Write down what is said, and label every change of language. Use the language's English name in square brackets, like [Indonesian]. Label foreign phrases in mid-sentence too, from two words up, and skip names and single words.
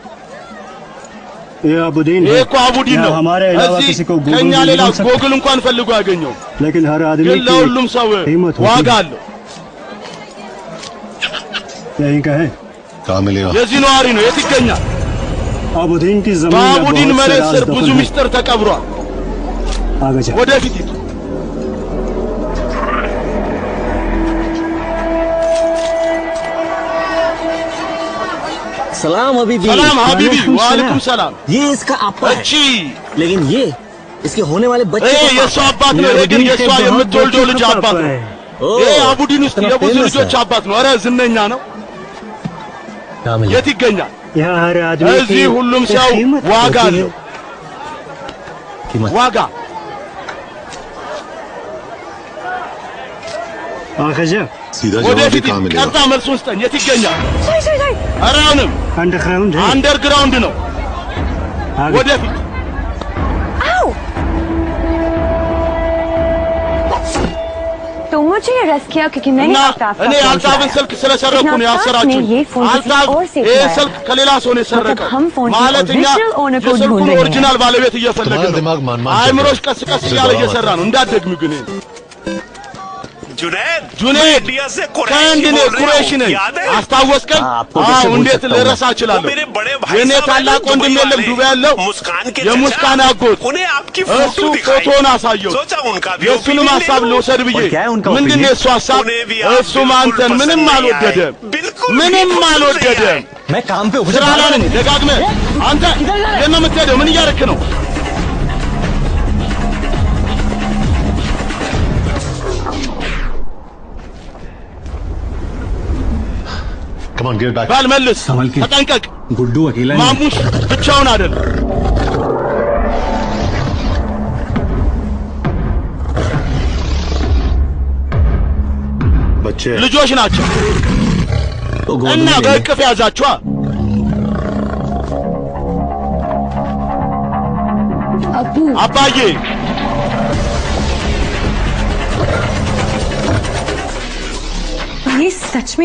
[Hindi] ये अबुदीन ये को अबुदीन ነው हमारे अलावा किसी को [Amharic] ከኛ ሌላ ጎግል እንኳን ፈልጎ ያገኘው [Hindi] लेकिन हर आदमी [Amharic] ግን ለሁሉም ሰው ዋጋ አለው [Hindi] यही कहे कहां मिलेगा [Amharic] የዚህ ነዋሪ ነው የት ይገኛል [Hindi] अबुदीन की जमीन [Amharic] በአቡዲን መሬት ስር ብዙ ሚስጥር ተቀብሯል ወደፊት ሂድ። [Arabic] سلام حبيبي. سلام حبيبي. وعليكم السلام. [Hindi] ये इसका आपा है। अच्छी। लेकिन ये इसके होने वाले बच्चे ये सो [Amharic] አባት ነው ግን የሷ የምትወልደው ልጅ አባት ነው። ይሄ አቡዲን ውስጥ የብዙ ልጆች አባት ነው። ኧረ ዝነኛ ነው። የት ይገኛል? እዚህ ሁሉም ሰው ዋጋ አለው። ዋጋ ወደፊት ቀጥታ መልሱን ስጠኝ። የት ይገኛል? ኧረ አሁንም አንደርግራውንድ ነው። ወደፊት [Hindi] तो मुझे अरेस्ट किया क्योंकि मैंने अल्ताफ [Amharic] እኔ አልታፍን ስልክ ስለሰረኩ ነው ያሰራችሁኝ። አልታፍ ይሄ ስልክ ከሌላ ሰው ነው የሰረቀው ማለት እኛ የስልኩን ኦሪጂናል ባለቤት እየፈለግን ነው። አይምሮሽ ቀስ ቀስ እያለ እየሰራ ነው። እንዳትደግሚ ግን ጁኔድ ከአንድ ነው ቁረይሽ ነኝ። አስታወስከኝ? አዎ እንዴት ልረሳ እችላለሁ? የኔ ታላቅ ወንድም የለም ዱባይ ያለው የሙስካን አጎት እሱ ፎቶን አሳየው። የእሱንም ሀሳብ ልውሰድ ብዬ ምንድን ነው የእሱ ሀሳብ? እሱም አንተን ምንም አልወደደም፣ ምንም አልወደደም። ስራ ላይ ነኝ። ደጋግመህ አንተ የት ነው የምትሄደው? ምን እያደረክ ነው? [English] Come on, get back. [Amharic] ባል መልስ፣ ተጠንቀቅ። [Hindi] गुड्डू अकेला [Amharic] ማሙሽ ብቻውን አይደለም። [Hindi] बच्चे [Amharic] ልጆች ናቸው እና በእቅፍ ያዛችኋ። አባዬ [Hindi] ये सच में